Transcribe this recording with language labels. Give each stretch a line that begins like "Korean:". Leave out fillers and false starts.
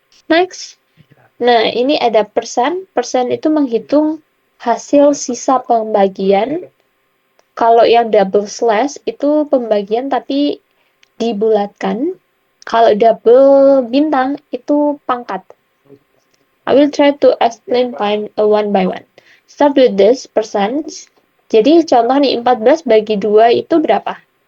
Indonesian: Next. Nah, ini ada persen. Persen itu menghitung hasil sisa pembagian. Kalau yang double slash itu pembagian tapi dibulatkan. Kalau double bintang itu pangkat.
English: I will try to explain one by one. Start with this percent.
Indonesian: Jadi contoh nih 14 bagi 2 itu berapa?